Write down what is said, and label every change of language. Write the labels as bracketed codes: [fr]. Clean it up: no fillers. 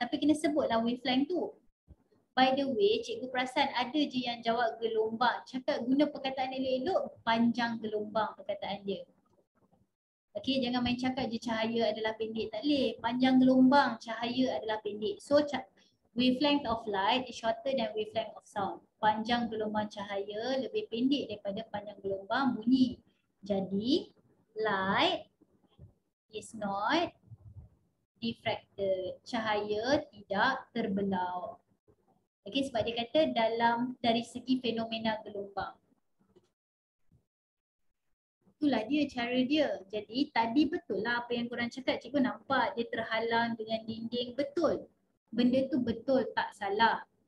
[ms] Tapi kena sebutlah wavelength tu. [en] By the way, [ms] cikgu perasan ada je yang jawab gelombang. Cakap guna perkataan elok-elok, panjang gelombang perkataan dia. Okay, jangan main cakap je cahaya adalah pendek. Tak boleh. Panjang gelombang cahaya adalah pendek. [en] So, wavelength of light is shorter than wavelength of sound. [ms] Panjang gelombang cahaya lebih pendek daripada panjang gelombang bunyi. [en] Jadi, light is not diffracted. [ms] Cahaya tidak terbelau. Okay, sebab dia kata dari segi fenomena gelombang. Itulah dia cara dia. Jadi tadi betul lah apa yang korang cakap. Cikgu nampak dia terhalang dengan dinding. Betul. Benda tu betul, tak salah.